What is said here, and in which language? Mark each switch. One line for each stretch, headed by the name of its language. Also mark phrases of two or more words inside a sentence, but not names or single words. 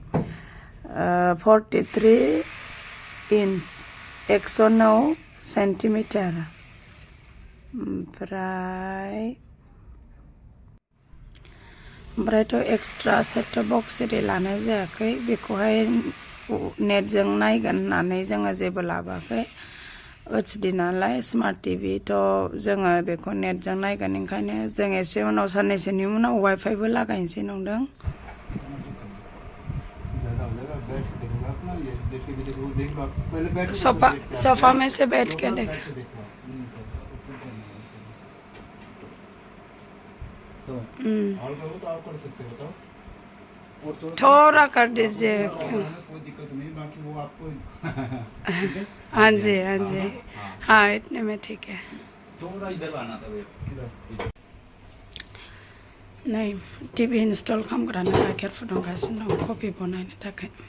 Bodo: 43 इंच 109 सेन्टिमिटार ओमफ्रायथ'
English: extra set-up box
Bodo: एरि लानाय जायाखै बेखौहाय नेटजों नायगोन होननानै जोङो जेबो लाबोआखै HD नालाय
English: smart TV
Bodo: थ' जोङो बेखौ नेटजों नायगोन ओंखायनो जों एसे उनाव साननैसोनि उनाव वाइफाइबो लागायनोसै नंदों
Hindi: सोफा में से बैठ के देख थोड़ा कर दीजिए कोई दिक्कत नहीं बाकी वो आपको हाँ जी हाँ इतने में ठीक है थोड़ा इधर आना था
Bodo: नहीं
English: TV install
Bodo: खालामग्रा गाइखेर फुदुंगासिनो दं कफि बनायनो थाखाय